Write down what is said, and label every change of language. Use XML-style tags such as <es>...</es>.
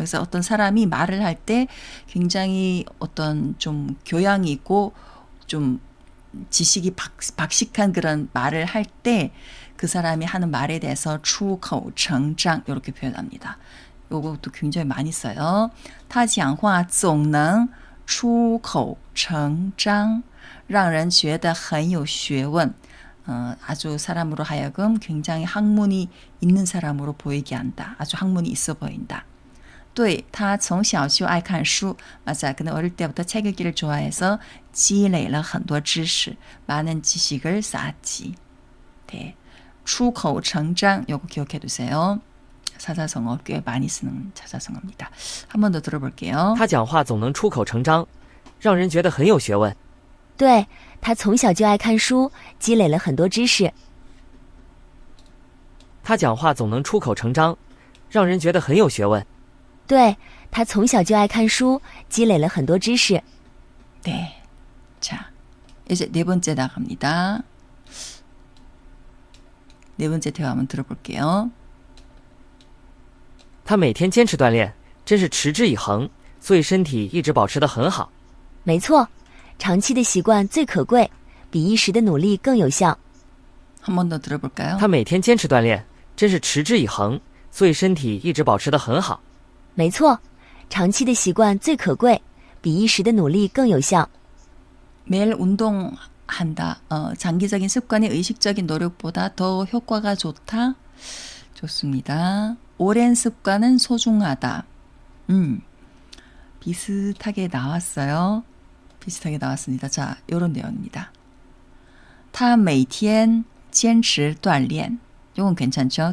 <ko>그래서 어떤 사람이 말을 할 때 굉장히 어떤 좀 교양이 있고 좀 지식이 박식한 그런 말을 할 때 그 사람이 하는 말에 대해서 出口成章 이렇게 표현합니다. 요것도 굉장히 많이 써요.</ko> <zh>他讲话总能出口成章让人觉得很有学问.</zh> <ko>아주 사람으로 하여금 굉장히 학문이 있는 사람으로 보이게 한다. 아주 학문이 있어 보인다.</ko> <zh>对,他从小就爱看书.</zh> <ko>맞아. 그는 어릴 때부터 책 읽기를 좋아해서</ko> <zh>积累了很多知识.</zh> <ko>많은 지식을 쌓았지. 네. 出口成章 요거 기억해 두세요. 사자성어 꽤 많이 쓰는 사자성어입니다. 한 번 더 들어볼게요.</ko> <zh>他讲话总能出口成章，让人觉得很有学问。对，他从小就爱看书，积累了很多知识。他讲话总能出口成章，让人觉得很有学问。对，他从小就爱看书，积累了很多知识。</zh> <ko>네. 자, 이제 네 번째 나갑니다. 네 번째 대화 한번 들어볼게요.</ko> <zh>他每天坚持锻炼，真是持之以恒，所以身体一直保持得很好。没错，长期的习惯最可贵，比一时的努力更有效。</zh> <ko>한 번 더 들어볼까요?</ko> <zh>他每天坚持锻炼，真是持之以恒，所以身体一直保持得很好。没错，长期的习惯最可贵，比一时的努力更有效。</zh> <ko>매일 운동한다. 장기적인 습관이 의식적인 노력보다 더 효과가 좋다. 좋습니다. 오랜 습관은 소중하다. 비슷하게 나왔어요. 비슷하게 나왔습니다. 자, 이런 내용입니다.</ko> <zh>他每天坚持锻炼.</zh> <ko>이건 괜찮죠?</ko>